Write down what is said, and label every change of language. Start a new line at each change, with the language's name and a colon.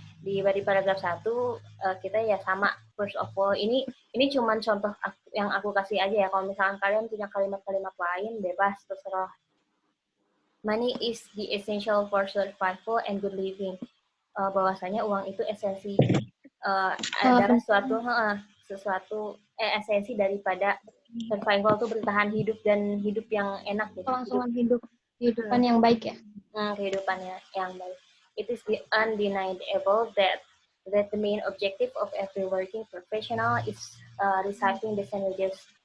Indonesian: Di body paragraf 1 kita ya sama,
English: first of all,
Indonesian: ini cuman contoh yang aku kasih aja ya. Kalau misalkan kalian punya kalimat-kalimat lain, bebas, terserah.
English: Money is the essential for survival and good living.
Indonesian: Bahwasanya uang itu esensi adalah sesuatu esensi daripada survival, tuh bertahan hidup dan hidup yang enak gitu. Kelangsungan kehidupan yang baik ya. Kehidupannya yang baik.
English: It is undeniable that the main objective of every working professional is receiving decent wages.